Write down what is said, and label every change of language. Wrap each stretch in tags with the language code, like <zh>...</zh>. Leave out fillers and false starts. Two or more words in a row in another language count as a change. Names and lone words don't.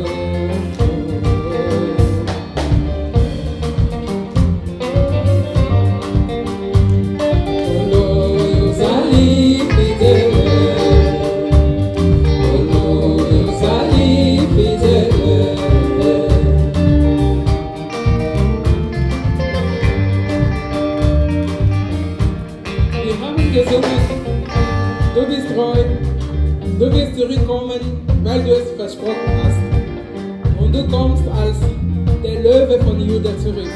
<ln>Kolo yo zali fidele. Kolo yo zali fidele.</ln> <de>Wir haben gesungen, du bist treu, du wirst zurückkommen, weil du es versprochen hast. Und du kommst als der Löwe von Juda zurück.</de>